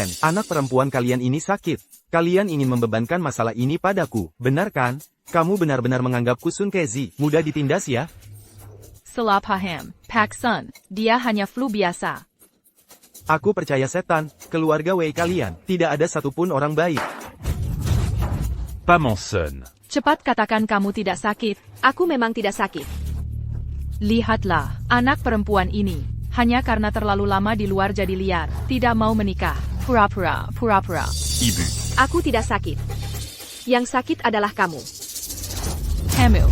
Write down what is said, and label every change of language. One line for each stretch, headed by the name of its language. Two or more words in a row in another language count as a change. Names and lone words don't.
Indonesian: Anak perempuan kalian ini sakit. Kalian ingin membebankan masalah ini padaku, benar kan? Kamu benar-benar menganggapku Sun Kezi, mudah ditindas ya? Salah paham, Pak Sun. Dia hanya flu biasa. Aku percaya setan, keluarga Wei kalian, tidak ada satupun orang baik. Pas mon son. Cepat katakan kamu tidak sakit. Aku memang tidak sakit. Lihatlah, anak perempuan ini. Hanya karena terlalu lama di luar jadi liar. Tidak mau menikah. Pura-pura, pura-pura. Ibu. Aku tidak sakit. Yang sakit adalah kamu. Hamil.